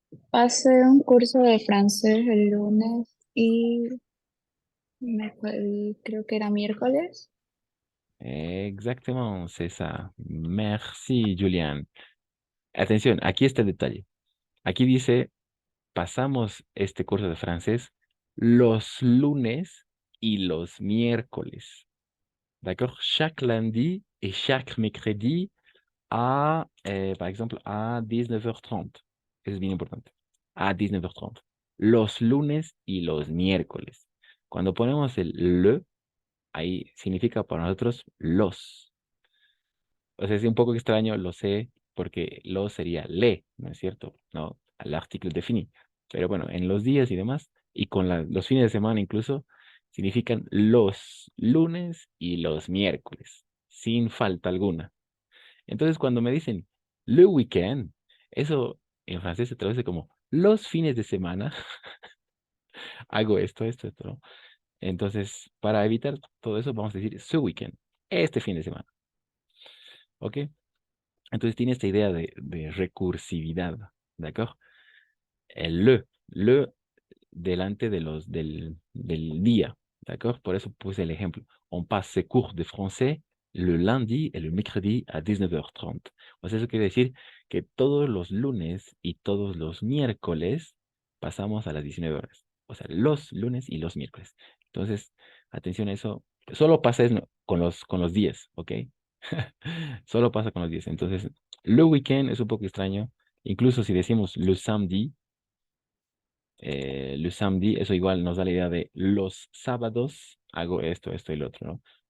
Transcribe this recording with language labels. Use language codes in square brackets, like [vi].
[es] Pasé un curso de francés el lunes y creo que era miércoles. [fr] Exactement, c'est ça. Merci, Julian. [es] Atención, aquí está el detalle. Aquí dice, pasamos este curso de francés los lunes y los miércoles. [fr] D'accord? Chaque lundi et chaque mercredi par exemple, à 19h30. [es] Eso es bien importante. A 19h30. Los lunes y los miércoles. Cuando ponemos el le, ahí significa para nosotros los. O sea, es un poco extraño, lo sé, porque lo sería le, ¿no es cierto? No, al artículo defini. Pero bueno, en los días y demás, y con los fines de semana incluso, significan los lunes y los miércoles, sin falta alguna. Entonces, cuando me dicen le weekend, eso en francés se traduce como los fines de semana. Hago esto, ¿no? Entonces, para evitar todo eso, vamos a decir ce weekend, este fin de semana. ¿Ok? Entonces tiene esta idea de recursividad, ¿de acuerdo? El le delante del día, ¿de acuerdo? Por eso puse el ejemplo. [fr] On passe ces cours de français le lundi et le mercredi à 19h30. [es] O sea, eso quiere decir que todos los lunes y todos los miércoles pasamos a las 19 horas. O sea, los lunes y los miércoles. Entonces, atención a eso. Solo pasa con los días, ¿ok? Solo pasa con los días. Entonces, le weekend es un poco extraño. Incluso si decimos le samedi, eso igual nos da la idea de los sábados hago esto y lo otro, ¿no?